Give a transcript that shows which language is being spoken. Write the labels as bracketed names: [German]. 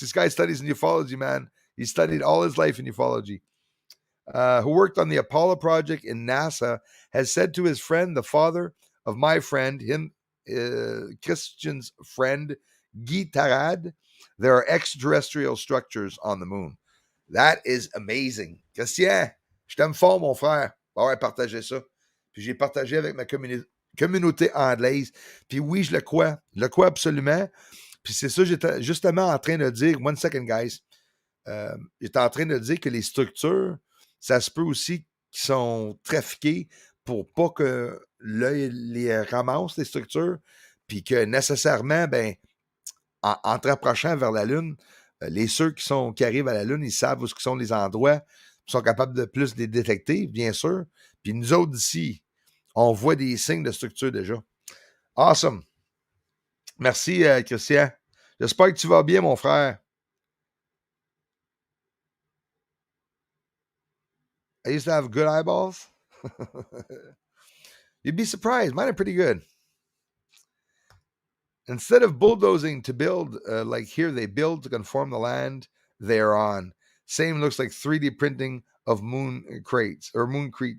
[English] This guy studies in ufology, man. He studied all his life in ufology. Who worked on the Apollo project in NASA, has said to his friend, the father of my friend, Christian's friend, Guy Tarad, there are extraterrestrial structures on the moon. That is amazing. [French] Christian, je t'aime fort, mon frère. On va partager ça. Puis j'ai partagé avec ma communauté anglaise. Puis oui, je le crois. Je le crois absolument. Puis c'est ça, j'étais justement en train de dire, [English] one second, guys. [French] J'étais en train de dire que les structures, ça se peut aussi qu'ils sont trafiqués pour pas que l'œil les ramasse, les structures, puis que nécessairement, ben, en te rapprochant vers la Lune, ceux qui arrivent à la Lune, ils savent où sont les endroits, ils sont capables de plus les détecter, bien sûr. Puis nous autres ici, on voit des signes de structure déjà. Awesome. Merci, Christian. J'espère que tu vas bien, mon frère. [English] I used to have good eyeballs. You'd be surprised. Mine are pretty good. Instead of bulldozing to build, like here, they build to conform the land they're on. Same looks like 3D printing of moon crates or moon crate.